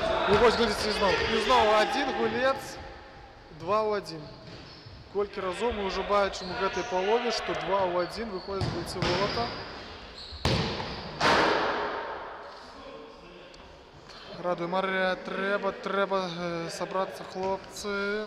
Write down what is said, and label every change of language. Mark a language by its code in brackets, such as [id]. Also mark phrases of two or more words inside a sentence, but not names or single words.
[uk] І ось глядіться і знову. І знову один гулець, 2-1. [be] Колькі разоў мы ўжо бачым у гэтай палове, што 2-1 выходзяць гульцы Волата. Радуе Марыя, трэба сабрацца, хлопцы.